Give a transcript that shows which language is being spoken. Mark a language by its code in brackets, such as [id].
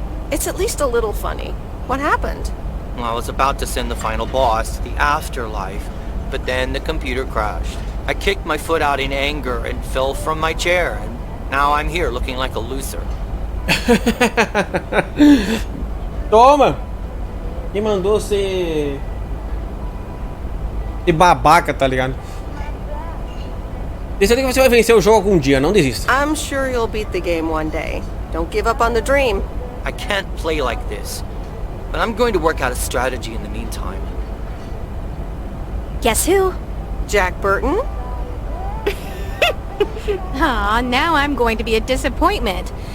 [en] It's at least a little funny. What happened? Well, I was about to send the final boss to the afterlife, but then the computer crashed. I kicked my foot out in anger and fell from my chair, and now I'm here looking like a loser. [pt] Toma! Quem mandou ser babaca, tá ligado? Decida que você vai vencer o jogo algum dia, não desista. [en] I'm sure you'll beat the game one day. Don't give up on the dream. I can't play like this, but I'm going to work out a strategy in the meantime. Guess who? Jack Burton? Ah, now I'm going to be a disappointment.